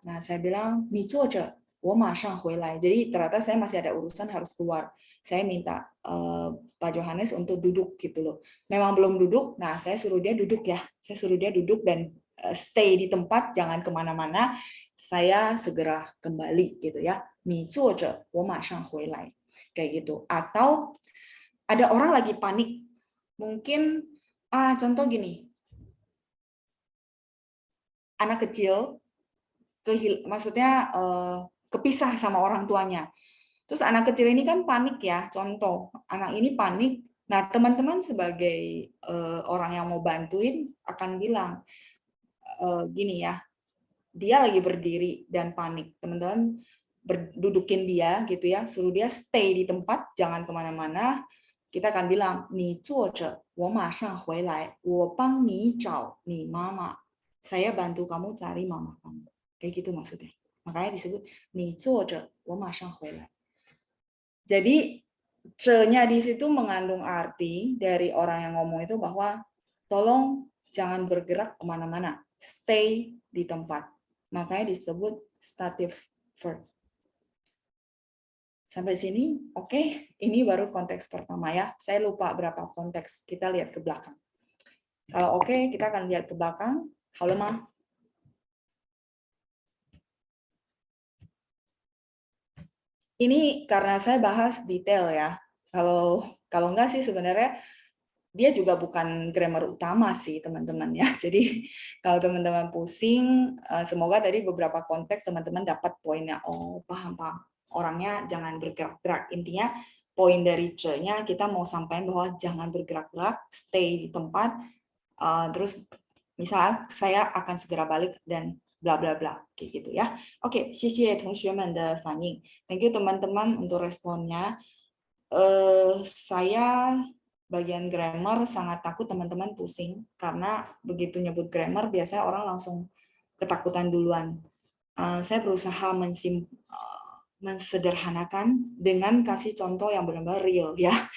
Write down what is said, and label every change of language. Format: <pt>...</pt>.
<id>Nah, saya bilang,</id> <zh>你坐着，我马上回来.</zh> <id>Jadi ternyata saya masih ada urusan harus keluar. Saya minta Pak Johannes untuk duduk gitu loh. Memang belum duduk, nah saya suruh dia duduk ya. Saya suruh dia duduk dan stay di tempat, jangan kemana-mana. Saya segera kembali gitu ya.</id> <zh>你坐着，我马上回来.</zh> <id>Kayak gitu. Atau ada orang lagi panik. Mungkin contoh gini. Anak kecil maksudnya kepisah sama orang tuanya. Terus anak kecil ini kan panik ya, contoh anak ini panik. Nah, teman-teman sebagai orang yang mau bantuin akan bilang gini ya, dia lagi berdiri dan panik. Teman-teman dudukin dia gitu ya, suruh dia stay di tempat, jangan kemana-mana. Kita akan bilang,</id> <zh>你坐着，我马上回来，我帮你找你妈妈.</zh> <id>Saya bantu kamu cari mama kamu. Kayak gitu maksudnya. Makanya disebut,</id> <zh>你坐着，我马上回来.</zh> <id>Jadi ce-nya di situ mengandung arti dari orang yang ngomong itu bahwa tolong jangan bergerak kemana-mana, stay di tempat. Makanya disebut stative verb. Sampai sini, oke. Ini baru konteks pertama ya. Saya lupa berapa konteks. Kita lihat ke belakang. Kalau oke, kita akan lihat ke belakang. Halo, Ma. Ini karena saya bahas detail ya. Kalau enggak sih sebenarnya dia juga bukan grammar utama sih teman-teman ya. Jadi kalau teman-teman pusing, semoga tadi beberapa konteks teman-teman dapat poinnya. Oh, paham-paham. Orangnya jangan bergerak-gerak. Intinya poin dari ce-nya kita mau sampaikan bahwa jangan bergerak-gerak, stay di tempat. Terus misalnya saya akan segera balik dan bla bla bla kayak gitu ya.</id> <zh>Oke, 谢谢同学们的反应.</zh> <en>Thank you</en> <id>teman-teman untuk responnya. Saya bagian grammar sangat takut teman-teman pusing karena begitu nyebut grammar biasanya orang langsung ketakutan duluan. Saya berusaha mensederhanakan dengan kasih contoh yang benar-benar real ya.</id>